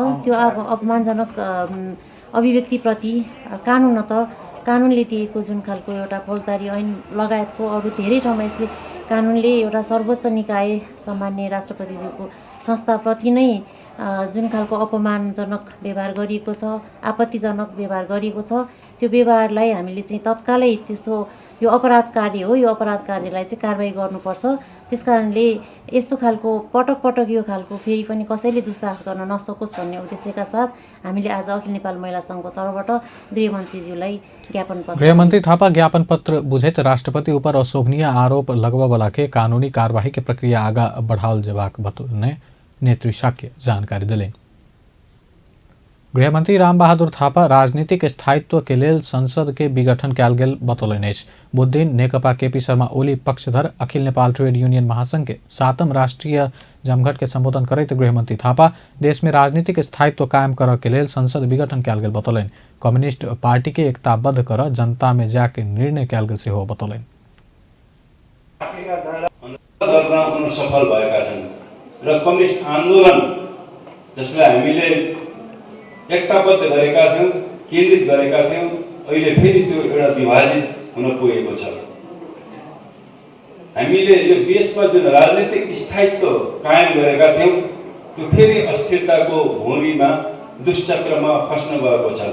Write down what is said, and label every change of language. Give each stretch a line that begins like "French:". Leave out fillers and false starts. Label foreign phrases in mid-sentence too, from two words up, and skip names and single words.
Nepali: त्यो अपमानजनक अभिव्यक्तिप्रति कानुनले दिएको जुन खालको एउटा फौजदारी ऐन लगायतको अरू धेरै ठाउँमा यसले कानुनले एउटा सर्वोच्च निकाय सम्मान्य राष्ट्रपतिज्यूको संस्थाप्रति नै जुन खालको अपमानजनक व्यवहार गरिएको छ, आपत्तिजनक व्यवहार गरिएको छ, त्यो व्यवहारलाई हामीले चाहिँ तत्कालै त्यस्तो यो अपराध कार्य हो, यो अपराध कार्यलाई चाहिँ कारबाही गर्नुपर्छ। त्यसकारणले यस्तो खालको पटक पटक यो खालको फेरि पनि कसैले दुस्साहस गर्न नसकोस् भन्ने उद्देश्यका साथ हामीले आज अखिल नेपाल महिला सङ्घको तर्फबाट गृहमन्त्रीज्यूलाई ज्ञापन पत्र
Maithili: गृहमन्त्री थापा ज्ञापन पत्र बुझैत राष्ट्रपति ऊपर अशोभनीय आरोप लगबवला के कानूनी कार्यवाही के प्रक्रिया आगा बढ़ाओल जबाक बतौने नेत्री शाक्य जानकारी दिले। गृहमंत्री रामबहादुर थापा राजनीतिक स्थायित्व के लेल संसद के विघटन कयल गेल बतौलनि अछि। बुध दिन नेकपा केपी शर्मा ओली पक्षधर अखिल नेपाल ट्रेड यूनियन महासंघ के 7म राष्ट्रीय जमघट के संबोधन करैत गृहमंत्री थापा देश में राजनीतिक स्थायित्व कायम कर के लेल संसद विघटन कयल गेल बतौलनि। कम्युनिस्ट पार्टी के एकताबद्ध कर जनता में जाके निर्णय कयल गेल सेहो बतौलनि।
Nepali: सफल भएका छन् र कम्युनिस्ट आन्दोलन जसलाई हामीले एकताबद्ध गरेका थियौं, केन्द्रित गरेका थियौं, अहिले फेरि त्यो एउटा विभाजित हुन पुगेको छ। हामीले यो देशमा जुन राजनीतिक स्थायित्व कायम गरेका थियौं त्यो फेरि अस्थिरताको भूमिमा दुष्चक्रमा फस्न गएको छ।